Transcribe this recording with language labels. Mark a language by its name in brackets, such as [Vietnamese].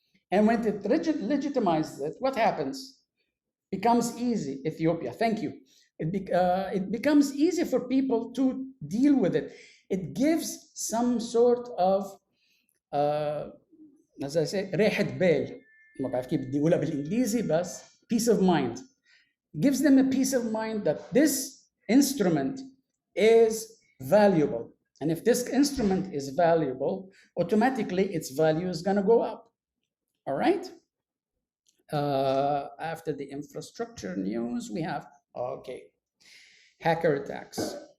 [English] And when it legitimizes it, what happens? Becomes easy, Ethiopia, thank you. It becomes easy for people to deal with it. It gives some sort of, as I say, [Arabic] ريحة بال. ما بعرف كيف بدي أقولها بالإنجليزي بس [English] peace of mind. Gives them a peace of mind that this instrument is valuable. And if this instrument is valuable, automatically its value is going to go up. All right? After the infrastructure news, we have, okay, hacker attacks.